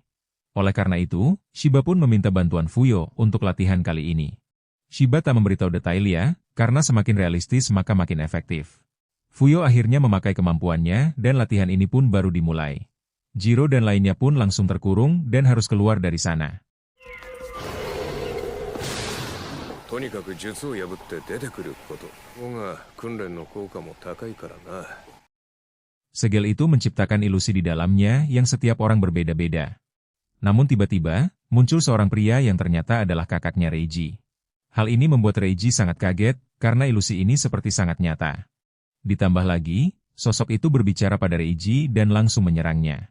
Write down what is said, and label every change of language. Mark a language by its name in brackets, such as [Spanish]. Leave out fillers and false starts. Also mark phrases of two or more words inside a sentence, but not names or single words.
[Indonesian] Oleh karena itu, Shiba pun meminta bantuan Fuyo untuk latihan kali ini. Shiba tak memberitahu detailnya, karena semakin realistis maka makin efektif. Fuyo akhirnya memakai kemampuannya dan latihan ini pun baru dimulai. Jiro dan lainnya pun langsung terkurung dan harus keluar dari sana. [Japanese] とにかく術を破って出てくること。ここが訓練の効果も高いからな。 [Indonesian] Segel itu menciptakan ilusi di dalamnya yang setiap orang berbeda-beda. Namun tiba-tiba, muncul seorang pria yang ternyata adalah kakaknya Reiji. Hal ini membuat Reiji sangat kaget, karena ilusi ini seperti sangat nyata. Ditambah lagi, sosok itu berbicara pada Reiji dan langsung menyerangnya.